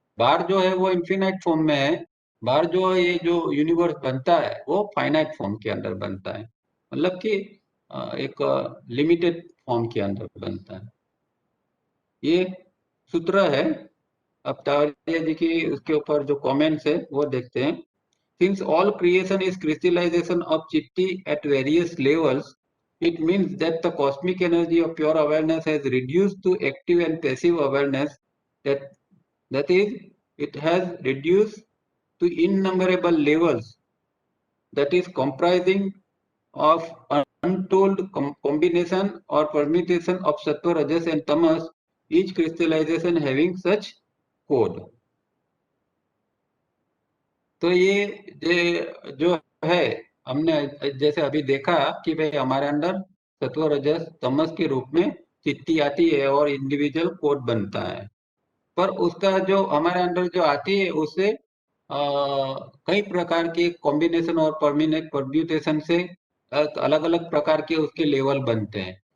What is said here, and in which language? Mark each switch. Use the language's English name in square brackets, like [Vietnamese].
[Hindi] बाहर जो है वो इन्फिनाइट फॉर्म में है। बाहर जो ये जो यूनिवर्स बनता है वो फाइनाइट फॉर्म के अंदर बनता है, मतलब कि एक लिमिटेड फॉर्म के अंदर बनता है। ये सूत्र है। अब तावड़िया जी की उसके ऊपर जो कमेंट्स है वो देखते हैं। [English] Since all creation is crystallization of chitti at various levels, it means that the cosmic energy of pure awareness has reduced to active and passive awareness. That is, it has reduced to innumerable levels. That is comprising of untold combination or permutation of sattva, rajas, and tamas. Each crystallization having such code. [Hindi] तो ये जो है, हमने जैसे अभी देखा कि भाई हमारे अंदर सत्व रजस तमस के रूप में चित्ती आती है और इंडिविजुअल कोड बनता है। पर उसका जो हमारे अंदर जो आती है उससे कई प्रकार के कॉम्बिनेशन और परम्यूटेशन से अलग अलग प्रकार के उसके लेवल बनते हैं।